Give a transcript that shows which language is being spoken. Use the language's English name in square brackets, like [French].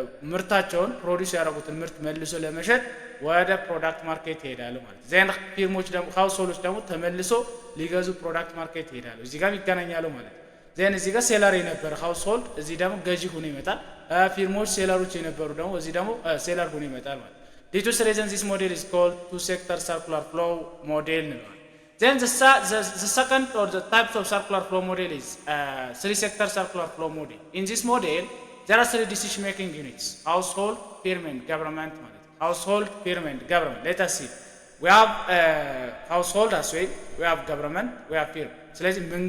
[Amharic] ምርታቸውን ፕሮዲዩስ ያደረጉትን ምርት መልሶ ለመሸጥ ወደ ፕሮዳክት ማርኬት ይሄዳሉ ማለት ዜን ፊርሞች ደግሞ ሃውስሆልዶች ደግሞ ተመልሶ ሊገዙ ፕሮዳክት ማርኬት ይሄዳሉ። እዚህ ጋር ይገናኛሉ ማለት ዜን እዚህ ጋር ሴለር የነበረ ሃውስሆልድ እዚህ ደግሞ ገዢ ሆኖ ይመጣል። ፊርሞች ሴለሮች የነበሩ ደግሞ እዚህ ደግሞ ሴለር ሆኖ ይመጣል ማለት [English] Due to reason this model is called two sector circular flow model [Amharic] ነው። [English] Then the second or the types of circular flow model is three sector circular flow model. In this model, there are three decision making units: household, firm and government. Household, firm and government. Let us see. We have household as well. We have government. We have firm. [Amharic] ስለዚህ መንግስት ሚና ኢኮኖሚ ላይ ምንድነው? የመንግስት ሚና ኢኮኖሚ ላይ